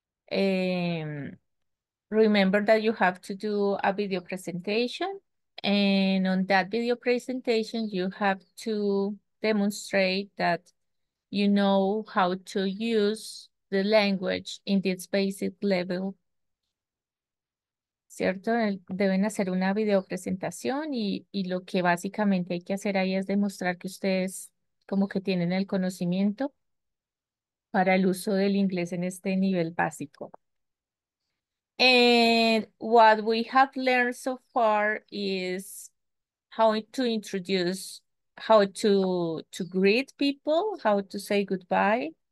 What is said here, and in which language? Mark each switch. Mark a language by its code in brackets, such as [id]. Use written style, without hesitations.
[en] Remember that you have to do a video presentation, and on that video presentation, you have to demonstrate that you know how to use the language in this basic level, ¿cierto? [es] Deben hacer una video presentación y lo que básicamente hay que hacer ahí es demostrar que ustedes como que tienen el conocimiento para el uso del inglés en este nivel básico. [en] And what we have learned so far is how to introduce, how to greet people, how to say goodbye,